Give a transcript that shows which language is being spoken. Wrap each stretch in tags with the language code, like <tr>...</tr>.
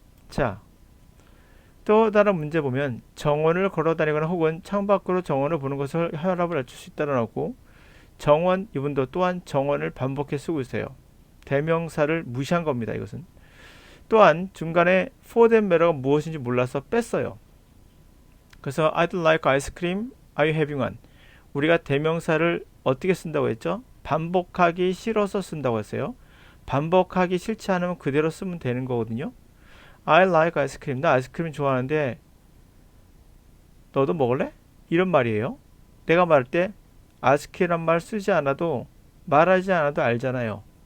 <ko>자, 또 다른 문제 보면 정원을 걸어다니거나 혹은 창밖으로 정원을 보는 것을 혈압을 낮출 수 있다고 나오고 정원, 이분도 또한 정원을 반복해 쓰고 있어요. 대명사를 무시한 겁니다. 이것은. 또한 중간에</ko> <en>for that matter</en> <ko>가 무엇인지 몰라서 뺐어요. 그래서</ko> <en>I'd like ice cream, are you having one?</en> <ko>우리가 대명사를 어떻게 쓴다고 했죠? 반복하기 싫어서 쓴다고 했어요. 반복하기 싫지 않으면 그대로 쓰면 되는 거거든요.</ko> <en>I like ice cream.</en> <ko>나 아이스크림 좋아하는데 너도 먹을래? 이런 말이에요. 내가 말할 때 ask란 말 쓰지 않아도 말하지 않아도 알잖아요.</ko>